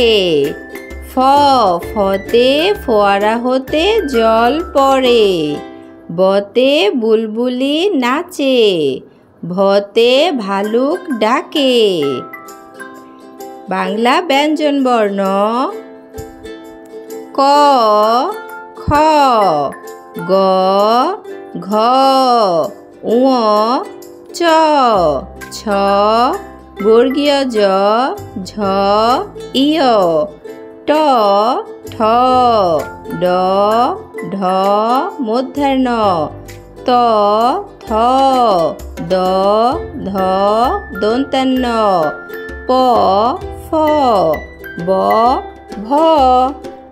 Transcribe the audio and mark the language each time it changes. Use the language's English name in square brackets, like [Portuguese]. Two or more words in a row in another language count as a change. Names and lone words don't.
[Bangla] ফ, ফতে ফোয়ারা হতে জল পড়ে। বতে বুলবুলি নাচে। ভতে ভালুক ডাকে। বাংলা ব্যঞ্জন বর্ণ। ক, খ, গ, ঘ, ঙ, চ, ছ, বর্গীয় জ, ঝ, ইয়, ট, ঠ, ড, ঢ, মধ্যাহ্ন, ত, থ, দ, ধ, দন্তান্ন, প, ফ, ব, ভ।